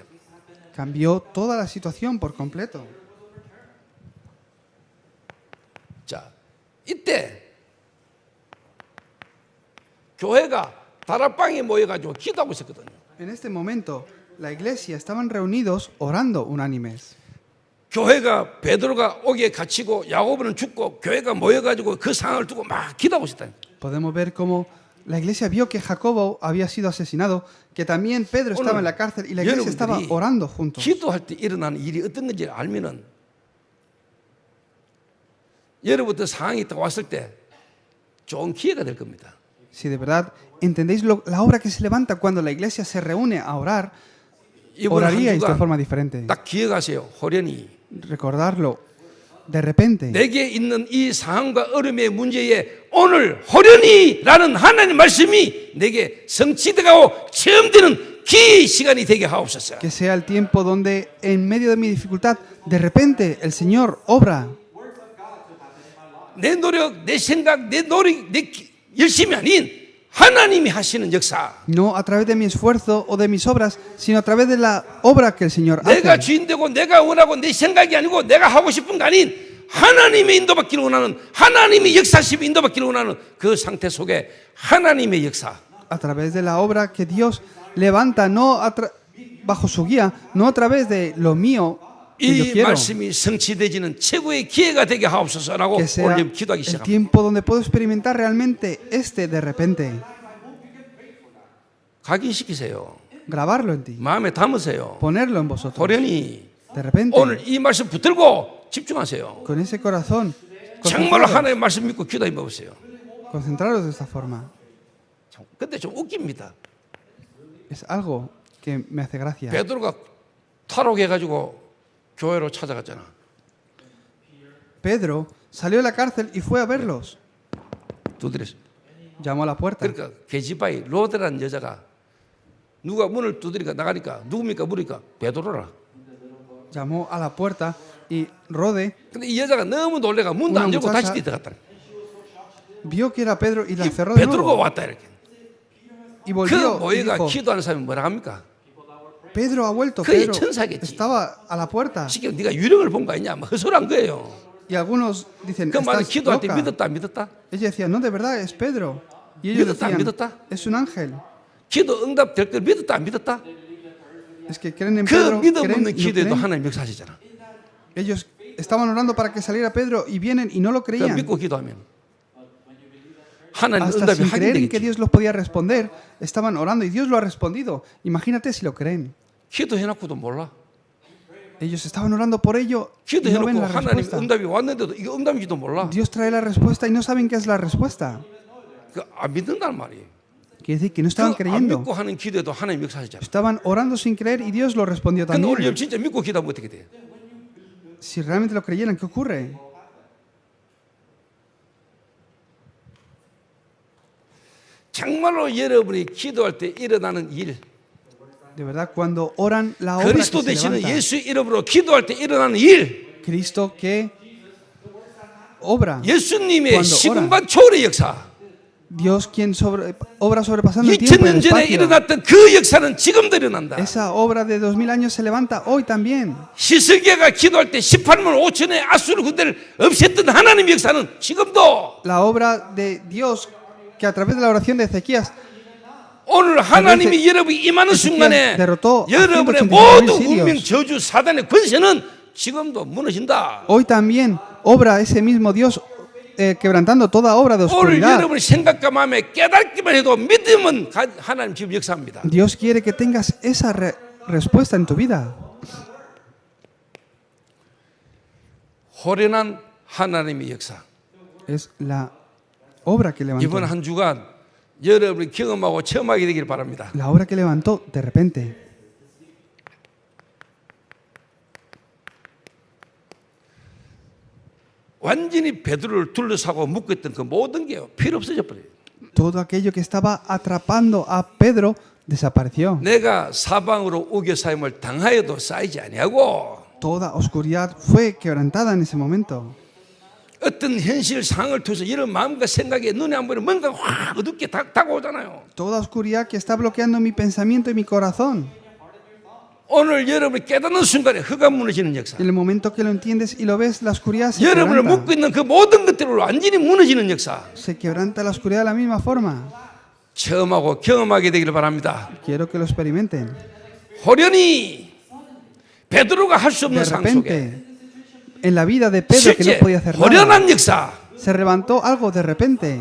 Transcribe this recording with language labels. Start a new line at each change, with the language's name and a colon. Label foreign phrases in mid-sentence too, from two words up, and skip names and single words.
Spanish: Cambió toda la situación por completo.
Korean: 자, 이때 교회가 다락방에 모여가지고 기도하고 있었거든요.
Spanish: En este momento, la iglesia estaban reunidos orando unánimes.
Korean: 교회가 베드로가 옥에 갇히고 야고보는 죽고 교회가 모여가지고 그 상황을 두고 막 기도하고 있었다.
Spanish: Podemos ver cómo la iglesia vio que Jacobo había sido asesinado, que también Pedro estaba en la cárcel y la iglesia estaba orando juntos.
Korean: 기도할 때 일어나는 일이 어떤 건지 알면은 여러분들 상황이 딱 왔을 때 좋은 기회가 될 겁니다.
Spanish: Si de verdad entendéis la obra que se levanta cuando la iglesia se reúne a orar, oraríais de forma diferente.
Korean: 딱 기억하세요. 호련히.
Spanish: Recordarlo de repente.
Korean: 내게 있는 이 상황과 어려움의 문제에 오늘 호련히라는 하나님 말씀이 내게 성취되고 체험되는 기 시간이 되게 하옵소서.
Spanish: Que sea el tiempo donde en medio de mi dificultad, de repente el Señor obra.
Korean: 내 노력, 내 생각, 내 노력, 내 열심이 아닌 하나님이 하시는 역사.
Spanish: No a través de mi esfuerzo o de mis obras, sino a través de la obra que el Señor
Korean: 내가
Spanish: hace.
Korean: 주인 되고 내가 원하고 내 생각이 아니고 내가 하고 싶은 거 아닌 하나님의 인도받기를 원하는 하나님의 역사심 인도받기를 원하는 그 상태 속에 하나님의 역사.
Spanish: A través de la obra que Dios levanta, no bajo su guía, no a través de lo mío que yo
Korean: 이
Spanish: quiero.
Korean: 말씀이 성취되지는 최고의 기회가 되게 하옵소서라고
Spanish: Que sea
Korean: 오늘 기도하기
Spanish: el
Korean: 시작합니다.
Spanish: tiempo donde puedo experimentar realmente de repente.
Korean: 각인시키세요.
Spanish: Grabarlo en ti.
Korean: 마음에 담으세요.
Spanish: Ponerlo en vosotros.
Korean: 호련히
Spanish: De repente,
Korean: 오늘 이 말씀 붙들고 집중하세요.
Spanish: con ese corazón,
Korean: 정말로 하나님의 말씀 믿고 기도해 보세요.
Spanish: concentraros de esta forma.
Korean: 근데 좀 웃깁니다.
Spanish: Es algo que me hace gracia.
Korean: 베드로가 탈옥해가지고 교회로 찾아갔잖아.
Spanish: Pedro salió de la cárcel y fue a verlos.
Korean: 두드렸어.
Spanish: Llamó a la puerta.
Korean: 그러니까 게지바이 로드라는 여자가 누가 문을 두드리니까 나가니까 누굽니까 물으니까 베드로라.
Spanish: Llamó a la puerta y Rode
Korean: 근데 이 여자가 너무 놀래가 문도 안 열고 다시 들어갔다.
Spanish: vio que era Pedro y la
Korean: 이
Spanish: cerró de
Korean: 베드로가
Spanish: nuevo.
Korean: 왔다 이렇게.
Spanish: Y
Korean: 그
Spanish: volvió y
Korean: 모여가
Spanish: dijo,
Korean: 기도하는 사람이 뭐라 합니까?
Spanish: Pedro ha vuelto.
Korean: 그의
Spanish: Pedro
Korean: 천사겠지.
Spanish: estaba a la puerta.
Korean: 쉽게 네가 유령을 본 거 아니냐? 뭐 헛소리한 거예요.
Spanish: Y algunos dicen,
Korean: 그 말은
Spanish: estás
Korean: 기도할 때
Spanish: loca.
Korean: 믿었다 안 믿었다?
Spanish: Ella decía, no, de verdad, es Pedro. Y ellos
Korean: 믿었다 안
Spanish: decían,
Korean: 믿었다?
Spanish: es un ángel.
Korean: 기도 응답될 걸 믿었다 안 믿었다?
Spanish: Es que creen en
Korean: 그
Spanish: Pedro,
Korean: 믿음
Spanish: creen
Korean: 없는
Spanish: y no
Korean: 기도에도
Spanish: creen.
Korean: 하나님 역사하시잖아.
Spanish: Ellos estaban orando para que saliera Pedro y vienen y no lo
Korean: 그
Spanish: creían.
Korean: 믿고 기도하면 하나님
Spanish: Hasta
Korean: 응답이
Spanish: sin creer en que
Korean: 확인되겠지.
Spanish: Dios los podía responder, estaban orando y Dios lo ha respondido. Imagínate si lo creen.
Korean: 기도해놓고도 몰라.
Spanish: Ellos estaban orando por ello y no
Korean: 기도해놓고
Spanish: ven la
Korean: 하나님
Spanish: respuesta.
Korean: 응답이 왔는데도 이거 응답인지도 몰라.
Spanish: Dios trae la respuesta y no saben qué es la respuesta.
Korean: 그 안 믿는단 말이에요.
Spanish: Quiere decir que no estaban
Korean: 그 안
Spanish: creyendo.
Korean: 믿고 하는 기도에도 하나님 역사하시잖아.
Spanish: Estaban orando sin creer y Dios lo respondió
Korean: 근데 오늘
Spanish: también.
Korean: 진짜 믿고 기도하면 어떻게 돼?
Spanish: Si realmente lo creyeran, ¿qué ocurre?
Korean: 정말로 여러분이 기도할 때 일어나는 일,
Spanish: De verdad, cuando oran la obra que
Korean: 그리스도
Spanish: se
Korean: 되시는
Spanish: levanta,
Korean: 예수 이름으로 기도할 때 일어나는 일,
Spanish: Cristo que obra,
Korean: 예수님의
Spanish: Cuando
Korean: 시공간 초월의 역사,
Spanish: Dios quien obra sobrepasando el tiempo y el
Korean: 2000년 전에
Spanish: espacio.
Korean: 일어났던 그 역사는 지금도 일어난다.
Spanish: Esa obra de 2000 años se levanta hoy también.
Korean: 히스기야가 기도할 때 18만 5천의 아수르 군대를 없앴던 하나님의 역사는 지금도
Spanish: La obra de Dios que a través de la oración de Ezequías
Korean: 오늘 하나님이 여러분이 임하는 순간에
Spanish: derrotó a
Korean: 여러분의
Spanish: 186,000
Korean: 모든
Spanish: sirios.
Korean: 운명 저주 사단의 권세는 지금도 무너진다.
Spanish: hoy también obra ese mismo Dios quebrantando toda obra de
Korean: 오늘
Spanish: oscuridad.
Korean: 여러분의 생각과 마음에 깨닫기만 해도 믿음은 하나님 지금 역사합니다.
Spanish: Dios quiere que tengas esa respuesta en tu vida.
Korean: 호련한 하나님의 역사.
Spanish: Es la obra que levantó.
Korean: 이번 한 주간 여러분이 경험하고 체험하게 되기를 바랍니다.
Spanish: La obra que levantó de repente.
Korean: 완전히 베드로를 둘러싸고 묶고 있던 그 모든 게 필요 없어져 버려요.
Spanish: Todo aquello que estaba atrapando a Pedro desapareció.
Korean: 내가 사방으로 우겨싸임을 당하여도 쌓이지 아니하고
Spanish: Toda oscuridad fue quebrantada en ese momento.
Korean: 어떤 현실 상황을 통해서 이런 마음과 생각에 눈에 안 보이는 뭔가 확 어둡게 다가오잖아요.
Spanish: Toda oscuridad que está bloqueando mi pensamiento y mi corazón.
Korean: 오늘 여러분이 깨닫는 순간에 흑암 무너지는 역사.
Spanish: En el momento que lo entiendes y lo ves, la oscuridad se
Korean: 여러분을
Spanish: quebranta.
Korean: 묶고 있는 그 모든 것들을 완전히 무너지는 역사.
Spanish: Se quebranta la oscuridad de la misma forma.
Korean: 체험하고 경험하게 되기를 바랍니다.
Spanish: Quiero que lo experimenten.
Korean: 호련히 베드로가 할 수
Spanish: De
Korean: 없는 상황 속에
Spanish: repente, en la vida de Pedro que no
Korean: 실제
Spanish: podía hacer nada,
Korean: 호련한 역사.
Spanish: se levantó algo de repente.